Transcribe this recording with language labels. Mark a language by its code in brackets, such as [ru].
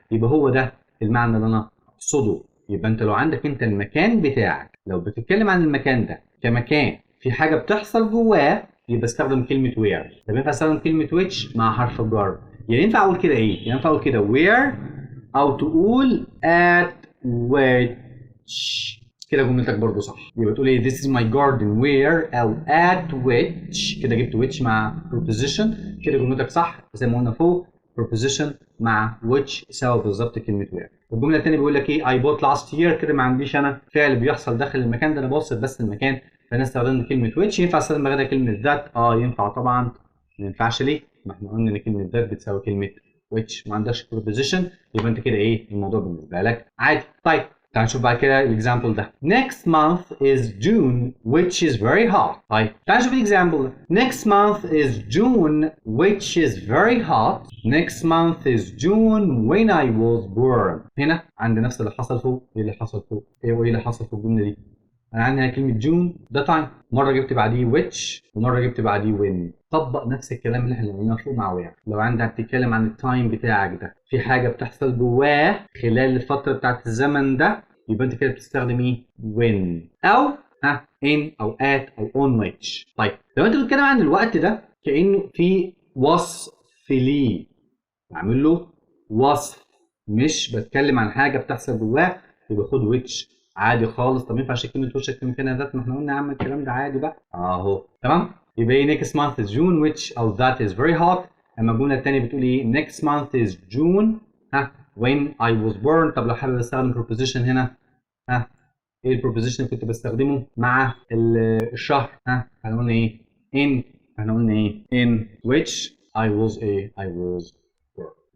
[ar] يبقى هو ده المعنى اللي انا اقصده. يبقى انت لو عندك انت المكان بتاعك، لو بتتكلم عن المكان ده كمكان في حاجه بتحصل جواه، يبقى استخدم كلمه where. طب ينفع استخدم كلمه which مع حرف الجر؟ يعني ينفع اقول كده ايه؟ ينفع اقول كده where او تقول at which. كده جملتك برضو صح. يبقى تقول ايه [en] this is my garden where [ar] او at which. كده جبت which مع preposition. كده جملتك صح زي ما قلنا فوق preposition مع which سوا بالظبط كلمه where. الجمله الثانيه بيقول لك ايه [en] I bought last year. [ar] كده ما عنديش انا فعل بيحصل داخل المكان ده، انا بوصف بس المكان، فانا استخدمت كلمه which. ينفع استخدم غيرها كلمه that؟ ينفع طبعا. ما ينفعش ليه؟ ما احنا قلنا ان كلمه that بتساوي كلمه which، ما عندكش preposition، يبقى انت كده ايه الموضوع بالنسبه لك عادي. طيب تعال نشوف بعد كده الاكزامبل ده. [en] Next month is June which is very hot. [ar] طيب تعال نشوف الاكزامبل ده. [en] Next month is June which is very hot. Next month is June when I was born. [ar] هنا عندي نفس اللي حصل فوق. ايه اللي حصل فوق؟ ايه اللي حصل في الجمله دي؟ انا عندي هنا كلمه جون ده تايم، مره جبت بعديه which ومره جبت بعديه when. طبق نفس الكلام اللي احنا قلناه فوق مع وير. لو عندك بتتكلم عن التايم بتاعك ده، في حاجه بتحصل جواه خلال الفتره بتاعت الزمن ده، يبقى انت كده بتستخدم ايه؟ when او in او at او on which. طيب لو انت بتتكلم عن الوقت ده كانه في وصف ليه، بعمل له وصف، مش بتكلم عن حاجه بتحصل جواه، يبقى خد which عادي خالص. طب ما ينفعش كلمه وشك في مكانها ذات؟ ما احنا قلنا يا عم الكلام ده عادي بقى اهو. تمام. يبقى ايه [en] next month is June which او that is very hot. [ar] اما الجمله الثانيه بتقول ايه [en] next month is June when I was born. [ar] طب لو حابب استخدم preposition هنا ايه البروبوزيشن اللي كنت بستخدمه مع الشهر؟ احنا قلنا ايه؟ in. احنا قلنا ايه؟ [en] in which I was I was born.